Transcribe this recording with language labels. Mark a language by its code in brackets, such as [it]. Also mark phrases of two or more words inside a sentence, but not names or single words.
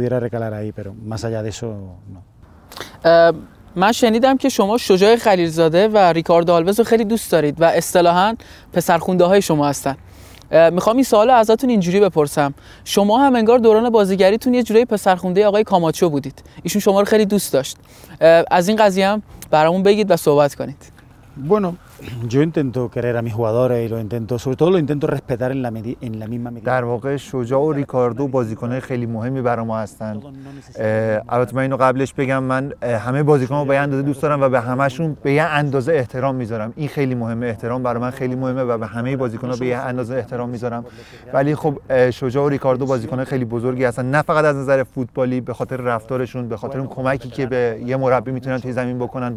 [fa] من شنیدم که شما شجاع خلیلزاده و ریکاردو آلوز رو خیلی دوست دارید و اصطلاحاً پسرخونده های شما هستن. میخوام این سوالو ازتون اینجوری بپرسم، شما هم انگار دوران بازیگریتون یه جوری پسرخونده آقای کاماچو بودید، ایشون شما رو خیلی دوست داشت. از این قضیه هم برامون بگید و صحبت کنید. [es] Bueno, yo intento querer a mis jugadores y lo intento, sobre todo lo intento respetar en la misma medida. [fa] در واقع شجاع و ریکاردو بازیکن‌های خیلی مهمی برای ما هستند. البته من اینو قبلش بگم، من همه بازیکن‌ها به اندازه دوست دارم و به همه‌شون به یه اندازه احترام میذارم. این خیلی مهمه، احترام برای من خیلی مهمه و به همه بازیکن‌ها به یه اندازه احترام میذارم. ولی خب شجاع و ریکاردو بازیکن‌های خیلی بزرگی هستن، نه فقط از نظر فوتبالی، به خاطر رفتارشون، به خاطر اون کمکی که به یه مربی میتونن توی زمین بکنن.